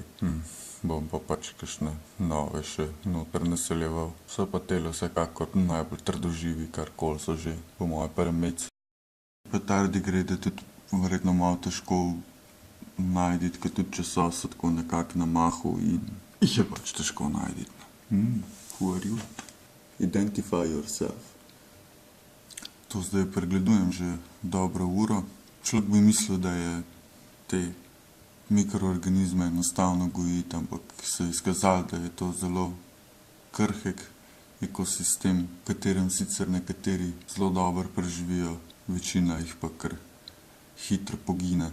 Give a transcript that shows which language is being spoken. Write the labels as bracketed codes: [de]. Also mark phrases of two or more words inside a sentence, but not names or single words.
[sl] Bom pa pač kakšne nove še noter naseljeval. So pa tele vsekakor najbolj trdoživi, karkoli so že, po moje parameci. Pa tardigrade je tudi verjetno malo težko najti, ker tudi če so tako nekako na mahu in jih je pač težko najti. [en] Who are you? Identify yourself. [sl] To zdaj pregledujem že dobro uro. Človek bi mislil, da je te mikroorganizme enostavno gojiti, ampak se je izkazalo, da je to zelo krhek ekosistem, v katerem sicer nekateri zelo dobro preživijo, večina jih pa kar hitro pogine.